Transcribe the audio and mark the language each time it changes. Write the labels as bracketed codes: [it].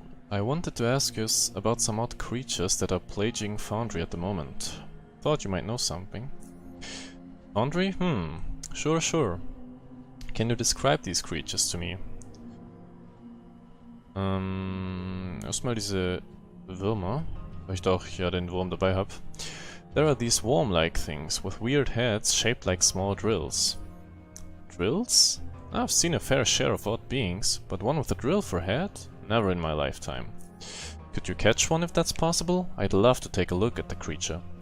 [en] I wanted to ask you about some odd creatures that are plaguing Foundry at the moment. Thought you might know something. Foundry? Sure. Can you describe these creatures to me? [de] Erstmal diese Würmer, weil ich da auch ja den Wurm dabei habe. [en] There are these worm-like things with weird heads shaped like small drills. Drills? I've seen a fair share of odd beings, but one with a drill for a head? Never in my lifetime. Could you catch one if that's possible? I'd love to take a look at the creature.